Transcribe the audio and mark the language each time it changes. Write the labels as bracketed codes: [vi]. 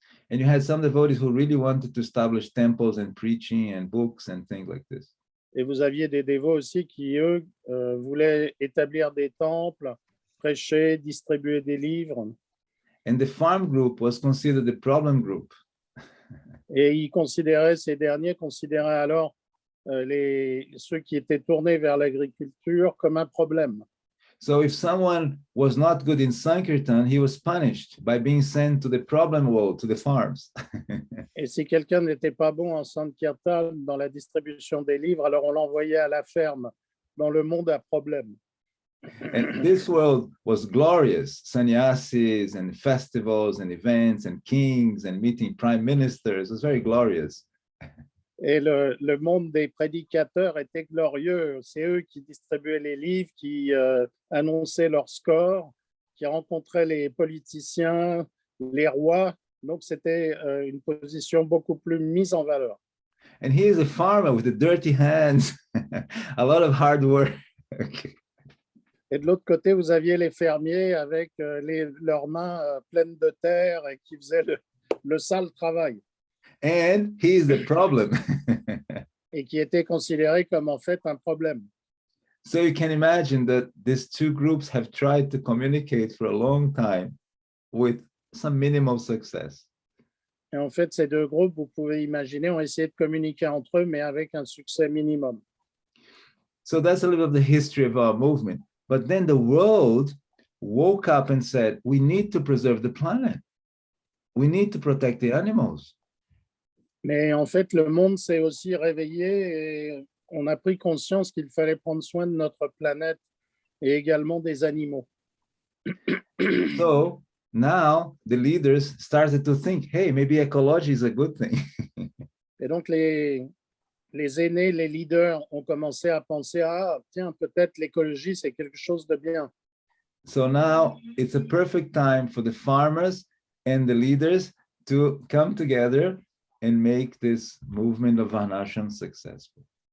[en] And you had some devotees who really wanted to establish temples and preaching and books and things like this. [fr] Et vous aviez des dévots aussi qui, eux, voulaient établir des temples, prêcher, distribuer des livres. [en] And the farm group was considered the problem group. [fr] Et ces derniers considéraient alors ceux qui étaient tournés vers l'agriculture comme un problème. [en] So if someone was not good in Sankirtan, he was punished by being sent to the problem world, to the farms. [fr] Et si quelqu'un n'était pas bon en Sankirtan dans la distribution des livres, alors on l'envoyait à la ferme, dans le monde à problème. [en] And this world was glorious, sannyasis and festivals and events and kings and meeting prime ministers. It was very glorious. [fr] Et le monde des prédicateurs était glorieux. C'est eux qui distribuaient les livres, qui annonçaient leurs scores, qui rencontraient les politiciens, les rois. Donc, c'était une position beaucoup plus mise en valeur. [en] And he is a farmer with the dirty hands, a lot of hard work. [fr] Et de l'autre côté, vous aviez les fermiers avec leurs mains pleines de terre et qui faisaient le sale travail. [en] And he is the problem. [fr] Et qui étaient considérés comme en fait un problème. [en] So you can imagine that these two groups have tried to communicate for a long time with some minimal success. [fr] Et en fait, ces deux groupes, vous pouvez imaginer, ont essayé de communiquer entre eux, mais avec un succès minimum. [en] So that's a little of the history of our movement. But then the world woke up and said, we need to preserve the planet. We need to protect the animals. [fr] Mais en fait, le monde s'est aussi réveillé et on a pris conscience qu'il fallait prendre soin de notre planète et également des animaux. [en] So now the leaders started to think, hey, maybe ecology is a good thing. [fr] Et donc, les aînés, les leaders ont commencé à penser, ah, tiens, peut-être l'écologie, c'est quelque chose de bien. [en] So now it's a perfect time for the farmers and the leaders to come together and make this movement of Varnashram successful.